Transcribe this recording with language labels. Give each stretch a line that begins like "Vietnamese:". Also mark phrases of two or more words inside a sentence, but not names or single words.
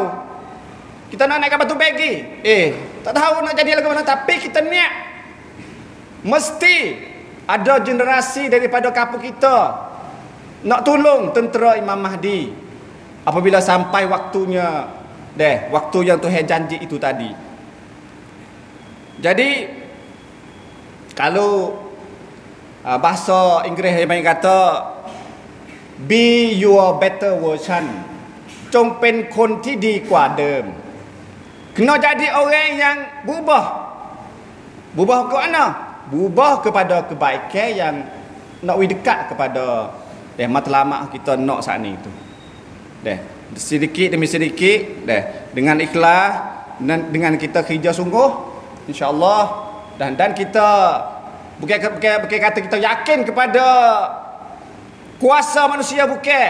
Malay: Kita nak naik ke Batu Begi. Tak tahu nak jadi lagu mana, tapi kita niat mesti ada generasi daripada kampung kita nak tolong tentera Imam Mahdi apabila sampai waktunya, waktu yang Tuhan janji itu tadi. Jadi kalau bahasa Inggeris yang kata
English: be your better version,
Thai: จงเป็นคนที่ดีกว่าเดิม.
Malay: Kena jadi orang yang berubah ke mana? Berubah kepada kebaikan yang nak dekat kepada matlamat kita nak saat ni tu. Sedikit demi sedikit dengan ikhlas dan dengan kita kerja sungguh, insya-Allah, dan kita bukan kata kita yakin kepada kuasa manusia, bukan.